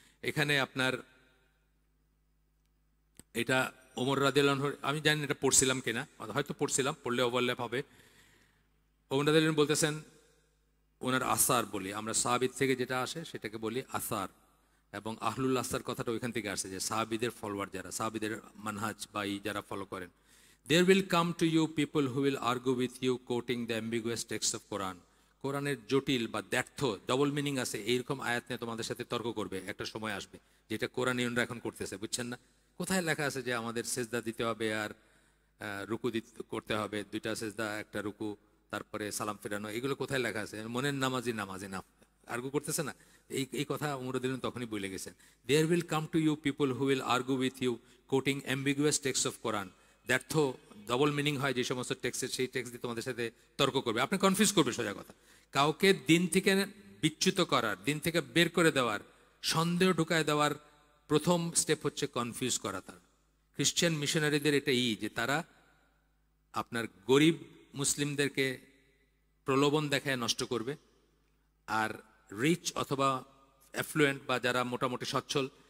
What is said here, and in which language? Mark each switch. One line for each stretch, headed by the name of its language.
Bangla: এখানে আপনার এটা ওমর রাদিয়াল্লাহু আনহু, আমি জানি এটা পড়ছিলাম কিনা, হয়তো পড়ছিলাম, পড়লে ওভারল্যাপ হবে। ওমর রাদিয়াল্লাহু আনহু বলতেছেন, ওনার আসার বলি আমরা, সাহাবীর থেকে যেটা আসে সেটাকে বলি আসার, এবং আহলুল আসার কথাটা ওইখান থেকে আসে, যে সাহাবীদের ফলোয়ার যারা, সাহাবীদের মানহাজ বা যারা ফলো করেন।
English: There will come to you people who will argue with you quoting the ambiguous text of Quran.
Bangla: কোরআনের জটিল বা দ্ব্যর্থ, ডবল মিনিং আছে এইরকম আয়াত নিয়ে তোমাদের সাথে তর্ক করবে। একটা সময় আসবে যেটা কোরআনিয়নরা এখন করতেছে, বুঝছেন না? কোথায় লেখা আছে যে আমাদের সেজদা দিতে হবে আর রুকু করতে হবে, 2টা সেজদা, একটা রুকু, তারপরে সালাম ফেরানো, এগুলো কোথায় লেখা আছে? মনের নামাজি না আর্গু করতেছে না? এই কথা ওমর রাদিয়াল্লাহু আনহু তখনই বলে গেছেন।
English: There will come to you people who will argue with you quoting ambiguous texts of Quran.
Bangla: দ্ব্যর্থ, double meaning হয় যে সমস্ত টেক্সটের, সেই টেক্সট দিয়ে তোমাদের সাথে তর্ক করবে, আপনি কনফিউজ করবে। সোজা কথা, কাউকে দিন থেকে বিচ্যুত করার, দিন থেকে বের করে দেওয়ার, সন্দেহ ঢুকায় দেওয়ার প্রথম স্টেপ হচ্ছে কনফিউজ করা। তার খ্রিশ্চান মিশনারিদের এটা যে তারা আপনার গরিব মুসলিমদেরকে প্রলোভন দেখায় নষ্ট করবে, আর রিচ অথবা অ্যাফ্লুয়েন্ট বা যারা মোটামুটি সচ্ছল,